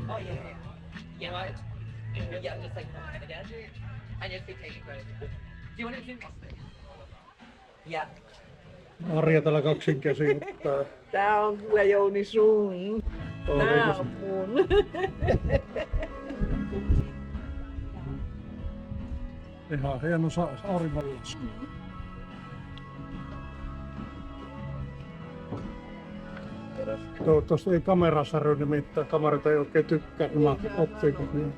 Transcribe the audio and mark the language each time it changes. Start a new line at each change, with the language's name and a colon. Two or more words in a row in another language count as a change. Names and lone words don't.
English: Yeah. Yeah, just like that again. And just be taking credit. Do you want to do Yeah.
Finnish: Arja tällä kaksin käsin ottaa. Tää on kyllä Jouni sun. Tää on mun. Ihan hieno auringonlasku. Toivottavasti ei kamera särry, nimittäin kamerat ei oikein tykkää nämä optiikot niin.